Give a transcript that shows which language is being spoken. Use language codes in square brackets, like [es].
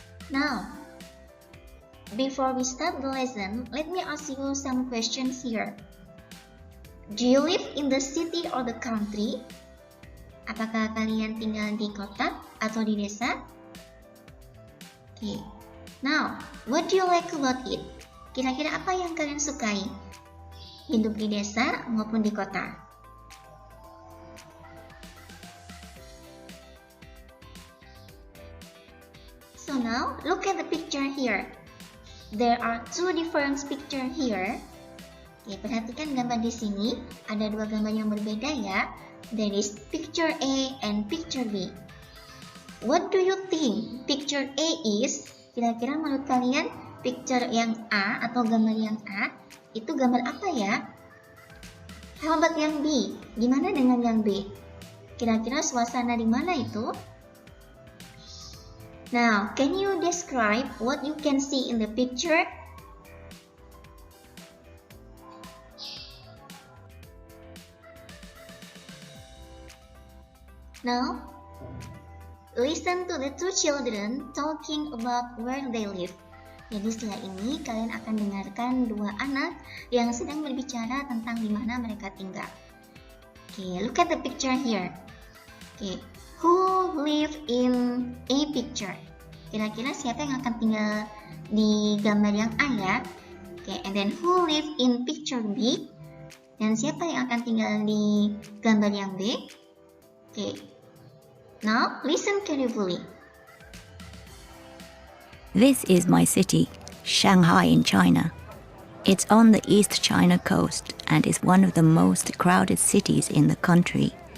[en] Now, before we start the lesson, let me ask you some questions here. Do you live in the city or the country? [id] Apakah kalian tinggal di kota atau di desa? [en] Okay. Now, what do you like about it? [id] Kira-kira apa yang kalian sukai? Hidup di desa maupun di kota? [en] So now, look at the picture here. There are two different picture here. [id] Oke, perhatikan gambar di sini. Ada dua gambar yang berbeda ya. [en] There is picture A and picture B. What do you think picture A is? [id] Kira-kira menurut kalian picture yang A atau gambar yang A itu gambar apa ya? [en] How about [id] yang B? Gimana dengan yang B? Kira-kira suasana di mana itu? [en] Now, can you describe what you can see in the picture? Now, listen to the two children talking about where they live. [id] Jadi setelah ini kalian akan dengarkan dua anak yang sedang berbicara tentang di mana mereka tinggal. [en] Okay, look at the picture here. Okay, who live in A picture? [id] Kira-kira siapa yang akan tinggal di gambar yang A ya? [en] Okay, and then who live in picture B? [id] Dan siapa yang akan tinggal di gambar yang B? [en] Okay, now listen carefully. This is my city, Shanghai in China. It's on the East China coast and is one of the most crowded cities in the country.